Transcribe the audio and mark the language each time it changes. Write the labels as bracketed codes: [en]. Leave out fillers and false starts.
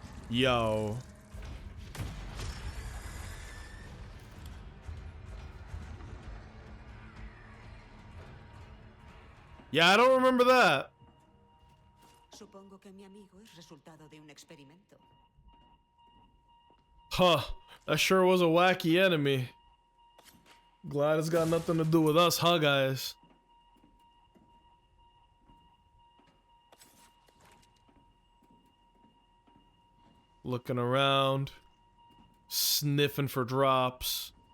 [en] Yo. Yeah, I don't remember that. [es] Supongo que mi amigo es resultado de un experimento. [en] Huh. That sure was a wacky enemy. Glad it's got nothing to do with us, huh, guys? Looking around, sniffing for drops.